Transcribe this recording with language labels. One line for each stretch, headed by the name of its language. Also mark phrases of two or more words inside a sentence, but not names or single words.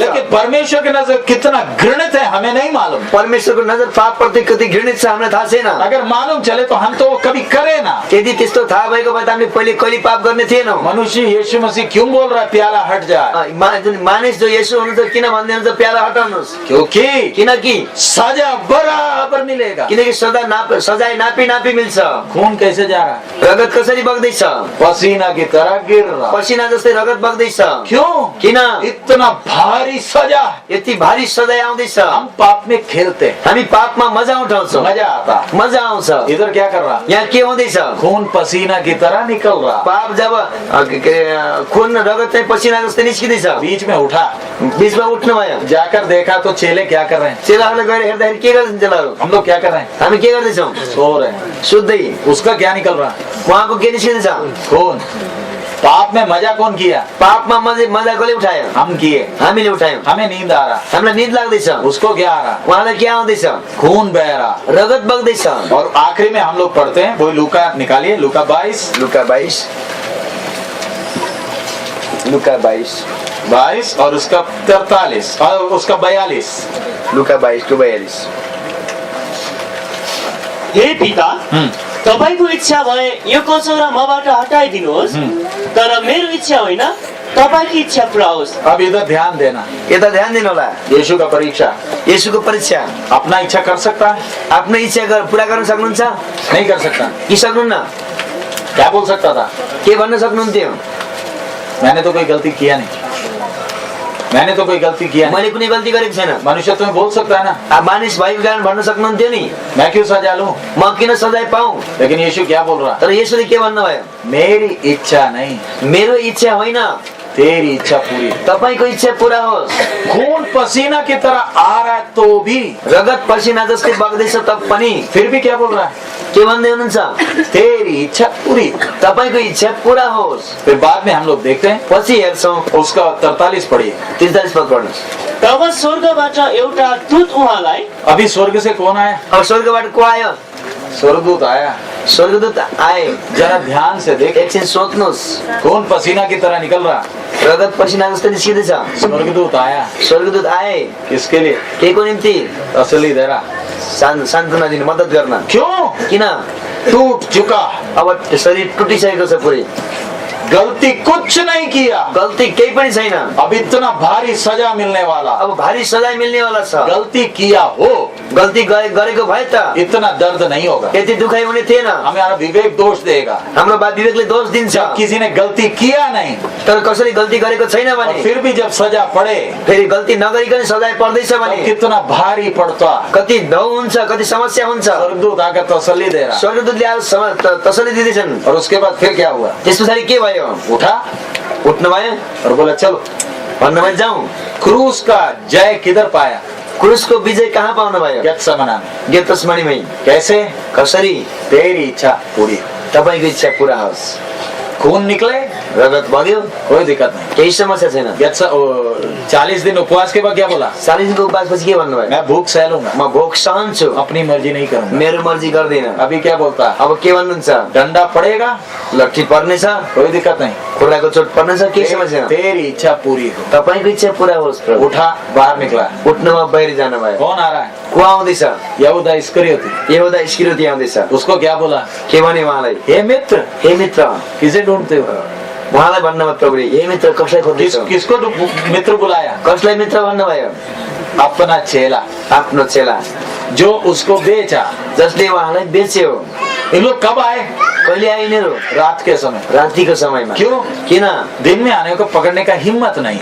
Hindi: लेकिन परमेश्वर की नजर कितना घृणित है हमें नहीं मालूम।
Nepali: परमेश्वरको नजर पाप प्रति कति घृणित छ हामीलाई थाहा छैन।
Hindi: अगर मालूम चले तो हम तो कभी करे ना।
Nepali: यदि त्यस्तो थाहा भएको भए त हामीले पहिले कहिले पाप गर्ने थिएनौं।
Hindi: मनुष्य यीशु मसीह क्यों बोल रहा है प्याला हट जाए?
Nepali: मानिस जो येशू हुनुहुन्छ किन भन्दै हुनुहुन्छ प्याला हटाउनुहोस्?
Hindi: क्योंकि
Nepali: किनकि
Hindi: सजा बराबर मिलेगा।
Nepali: किनकि सजाय नापी नापी मिल्छ।
Hindi: खून कैसे जा रहा है?
Nepali: रगत कसरी बग्दैछ?
Hindi: पसीना की तरह गिर रहा।
Nepali: पसीना जस्तै रगत बग्दैछ।
Hindi: क्यों?
Nepali: किन?
Hindi: इतना भारी सजा,
Nepali: यति भारी सजाय आउँदैछ।
Hindi: हम पाप में खेलते,
Nepali: हामी पापमा मजा उठाउँछौँ।
Hindi: मजा आता,
Nepali: मजा आउँछ।
Hindi: इधर क्या कर रहा?
Nepali: यहाँ के हुँदैछ?
Hindi: खून पसीना की तरह निकल रहा।
Nepali: पाप जब खून रगत चाहिँ पसीना जस्तै निस्किँदैछ,
Hindi: बीच में उठा,
Nepali: बीचमा उठ्नु भयो।
Hindi: जाकर देखा तो चेले क्या कर रहे हैं?
Nepali: चेलाहरूले गएर हेर्दाखेरि के गर्छन् चेलाहरू?
Hindi: हम लोग क्या कर रहे हैं?
Nepali: हामी के गर्दैछौँ?
Hindi: सो रहे हैं।
Nepali: सुत्दै।
Hindi: उसका क्या निकल रहा?
Nepali: उहाँको के निस्किँदैछ?
Hindi: खून। पाप में मजा कौन किया?
Nepali: पापमा मजा कसले उठायो?
Hindi: हम किए,
Nepali: हामीले उठायौँ।
Hindi: हमें नींद आ रहा,
Nepali: हामीलाई निद लाग्दैछ।
Hindi: उसको क्या आ रहा?
Nepali: उहाँलाई के आउँदैछ?
Hindi: खून बह रहा,
Nepali: रगत बग्दैछ।
Hindi: और आखिरी में हम लोग पढ़ते हैं, वो लूका निकालिए, लूका 22,
Nepali: लुका 22
Hindi: और उसका 43 और उसका 42।
Nepali: लुका 22:42। हे पिता, तपाईको इच्छा भए यो कचौरा मबाट हटाइदिनुहोस्, तर मेरो इच्छा होइन तपाईको इच्छा पुरा होस्।
Hindi: अब इधर ध्यान देना,
Nepali: यता ध्यान दिनु होला।
Hindi: यीशु का परीक्षा,
Nepali: येशूको परीक्षा।
Hindi: अपना इच्छा कर सकता है?
Nepali: आफ्नो इच्छा पुरा गर्न सक्नुहुन्छ
Hindi: नहीं कर सकता।
Nepali: कि सक्नुहुन्न?
Hindi: क्या बोल सकता था?
Nepali: के भन्न सक्नुहुन्थ्यो?
Hindi: मैंने तो कोई गलती किया नहीं, मैंने तो कोई गलती किया नहीं।
Nepali: मैले कुनै गल्ती गरेको छैन।
Hindi: मनुष्य तुम्हें बोल सकता है ना,
Nepali: मानिस भएको कारण भन्न सक्नुहुन्थ्यो नि,
Hindi: मैं क्यों सजा लूं?
Nepali: म किन सजाय पाऊँ?
Hindi: लेकिन यीशु क्या बोल रहा?
Nepali: तर येशूले के भन्नुभयो?
Hindi: मेरी इच्छा नहीं,
Nepali: मेरो इच्छा होइन,
Hindi: तेरी इच्छा पूरी।
Nepali: तपाईको इच्छा पूरा होस्।
Hindi: खून पसीना की तरह आ रहा है तो भी,
Nepali: रगत पसिना जस्तै बग्दैछ तब पनि
Hindi: फिर भी क्या बोल रहा है?
Nepali: के भन्दै हुनुहुन्छ?
Hindi: तेरी इच्छा पूरी।
Nepali: तपाईको इच्छा पूरा होस्।
Hindi: फिर बाद में हम लोग देखते हैं,
Nepali: पछि हेर्छौँ।
Hindi: उसका 43 पढ़िए।
Nepali: 43 पद पढ्नुहोस्। तब स्वर्गबाट एउटा दूत उहाँलाई,
Hindi: अभी स्वर्ग से कौन आया?
Nepali: अब स्वर्गबाट को आयो?
Hindi: स्वर्गदूत आया।
Nepali: स्वर्गदूत आए।
Hindi: जरा ध्यान से देख,
Nepali: एकछिन सोच्नुहोस्।
Hindi: खून पसीना की तरह निकल रहा,
Nepali: रगत पसिना जस्तै निस्किँदैछ।
Hindi: स्वर्गदूत आया।
Nepali: स्वर्गदूत आए।
Hindi: किसके लिए?
Nepali: के को निम्ति?
Hindi: असली देरा,
Nepali: सान्त्वना दिनु, मद्दत गर्न।
Hindi: क्यों?
Nepali: किन?
Hindi: टूट चुका,
Nepali: अब शरीर टुटिसकेको छ पुरै,
Hindi: गलती कुछ नहीं किया,
Nepali: गल्ती केही पनि छैन,
Hindi: अब इतना भारी सजा मिलने वाला,
Nepali: अब भारी सजाय मिल्नेवाला छ,
Hindi: गलती किया हो,
Nepali: गल्ती गरेको भए त
Hindi: इतना दर्द नहीं होगा,
Nepali: यति दुखाइ हुने थिएन।
Hindi: हमारा विवेक दोष देगा।
Nepali: हाम्रो विवेकले दोष दिन्छ।
Hindi: जब किसी ने गलती किया नहीं
Nepali: तर कसैले गल्ती गरेको छैन
Hindi: और
Nepali: भने,
Hindi: फिर भी जब सजा पड़े
Nepali: फेरि गल्ती नगरिकन सजाय पर्दैछ
Hindi: तो
Nepali: भने
Hindi: कितना भारी पड़ता।
Nepali: कति डौ हुन्छ, कति समस्या हुन्छ।
Hindi: स्वर्गदूत आकर तसल्ली दे रहा,
Nepali: स्वर्गदूतले आएर तसल्ली दिँदैछन्।
Hindi: और उसके बाद फिर क्या हुआ?
Nepali: त्यस पछाडि के भयो?
Hindi: उठा
Nepali: उठ्नु भयो
Hindi: और बोला चलो।
Nepali: भन्नुभयो जाउँ।
Hindi: क्रूस का जय किधर पाया?
Nepali: क्रुसको विजय कहाँ पाउनु भयो?
Hindi: गेत्सेमनी में।
Nepali: गेत्सेमनीमै।
Hindi: कैसे?
Nepali: कसरी?
Hindi: तेरी इच्छा पूरी हो।
Nepali: तपाईको इच्छा पूरा होस्।
Hindi: खून निकले,
Nepali: रगत बग्यो,
Hindi: कोई दिक्कत नहीं।
Nepali: केही समस्या छैन।
Hindi: 40 दिन उपवास के बाद क्या बोला?
Nepali: 40 दिनको उपवासपछि के भन्नुभयो?
Hindi: मैं भूख सह लूंगा,
Nepali: म भोक सहन्छु,
Hindi: अपनी मर्जी नहीं करूंगा।
Nepali: मेरो मर्जी गर्दिन।
Hindi: अभी क्या बोलता?
Nepali: अब के भन्नुहुन्छ?
Hindi: डंडा पड़ेगा,
Nepali: लट्ठी पर्नेछ,
Hindi: कोई दिक्कत नहीं,
Nepali: खुट्टाको चोट पर्नेछ, केही समस्या छैन।
Hindi: तेरी इच्छा पूरी हो।
Nepali: तपाईको इच्छा पूरा होस् प्रभु।
Hindi: उठा, बाहर निकला।
Nepali: उठ्नुमा बाहिर जानुभयो।
Hindi: कौन आ रहा है?
Nepali: को आउँदैछ?
Hindi: यहूदा इस्करियोती।
Nepali: यहूदा इस्करियोती आउँदैछ।
Hindi: उसको क्या बोला?
Nepali: के भने उहाँलाई?
Hindi: हे मित्र,
Nepali: हे मित्र।
Hindi: किसे ढूंढते हो?
Nepali: उहाँलाई भन्नुभयो प्रभुले, हे मित्र कसलाई खोज्दैछौ?
Hindi: किसको मित्र बुलाया?
Nepali: कसलाई मित्र भन्नुभयो?
Hindi: अपना चेला,
Nepali: आफ्नो चेला
Hindi: जो उसको बेचा।
Nepali: जसले उहाँलाई बेच्यो।
Hindi: इन लोग कब आए?
Nepali: कहिले आए यिनीहरू?
Hindi: रात के समय।
Nepali: रातिको समयमा।
Hindi: क्यों?
Nepali: किन?
Hindi: दिन में आने को पकड़ने का हिम्मत नहीं।